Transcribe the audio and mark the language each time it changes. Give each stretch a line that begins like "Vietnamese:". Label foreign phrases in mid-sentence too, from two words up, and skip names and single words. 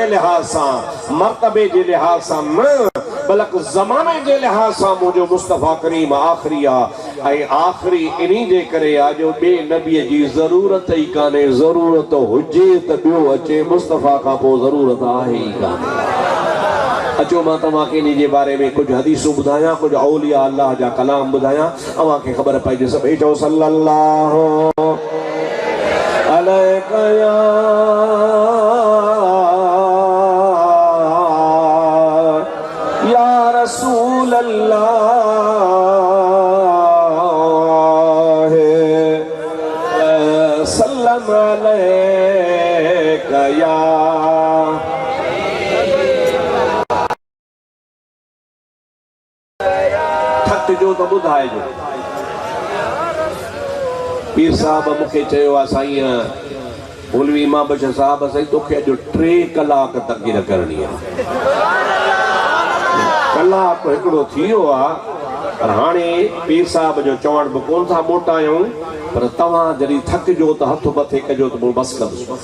Sindhi: लिहाज़ सां मर्तबे जे लिहाज़ सां न बल्कि ज़माने जे लिहाज़ सां मुंहिंजो मुस्तफ़ा करीम आख़िरी आहे ऐं आख़िरी इन्ही जे करे आहे जो ॿिए नबीअ जी ज़रूरत ई कान्हे ज़रूरत हुजे त ॿियो अचे मुस्तफ़ा खां पोइ ज़रूरत आहे ई कान्हे अचो मां तव्हांखे इन जे बारे में कुछ हदीसूं ॿुधायां कुछ औलिया अल्लाह जा कलाम ॿुधायां तव्हांखे ख़बर पइजे सभई चओ सल्लल्लाहु
Arabic: عليك يا رسول الله سلم عليك يا
Sindhi: जो तो ॿुधाइजो पीर साहब मूंखे चयो आहे साईं मौलवी इमाम बशीर साहब साईं तोखे अॼु 3 कलाक तक़रीर करणी आहे कलाक हिकिड़ो थी वियो आहे पर हाणे पीर साहब जो चवण बि कोन था मोटायूं पर तव्हां जॾहिं थकिजो त हथ मथे कजो त पोइ बस कंदुसि